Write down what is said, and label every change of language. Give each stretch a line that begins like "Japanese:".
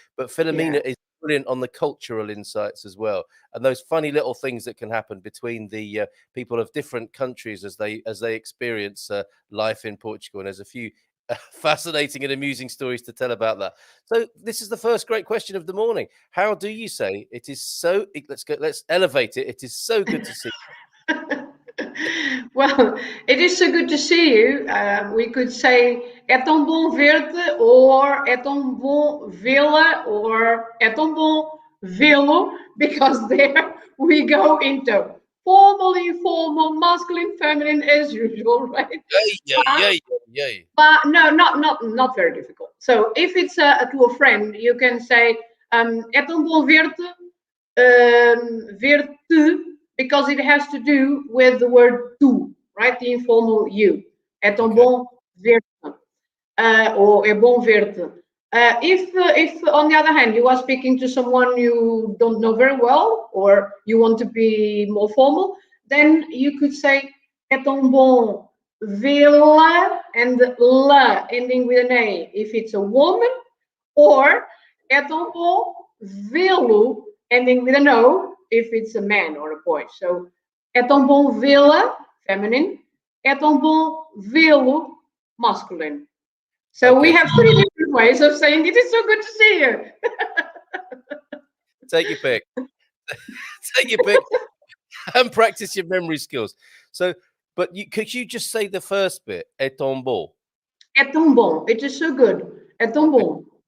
English: But Filomena is brilliant on the cultural insights as well, and those funny little things that can happen between the people of different countries as they experience life in Portugal. And there's a few fascinating and amusing stories to tell about that. So this is the first great question of the morning. How do you say it is so? Let's elevate it. It is so good to see you. Well, it is so good to see you. We could say
Portuguese: é tão bom ver-te, or é tão bom vê-la, or é tão bom
English: Velo, because there we go into formal, informal, masculine, feminine as usual, right? Yay, yay, yay, yay. But no, not very difficult. So if it's to a friend, you can say
Portuguese: é tão bom ver-te, ver-te,
English: because it has to do with the word tu, right? The informal you.
Portuguese: É tão
English: Okay.
Portuguese: bom ver-te, or é bom ver-te.
English: If on the other hand you are speaking to someone you don't know very well, or you want to be more formal, then you could say
Portuguese: é tão bom vê-la,
English: and la ending with an A if it's a woman, or
Portuguese: é tão bom vê-lo
English: ending with an O if it's a man or a boy.
Portuguese: So é tão bom vê-la, feminine, é tão bom vê-lo, masculine.
English: So we have 3 different ways of saying it is so good to see you. Take your pick. Take your pick and practice your memory skills. So, but could you just say the first bit? Est ton beau.
Portuguese: É tão bom.
English: It is so good.
Portuguese: É tão bom.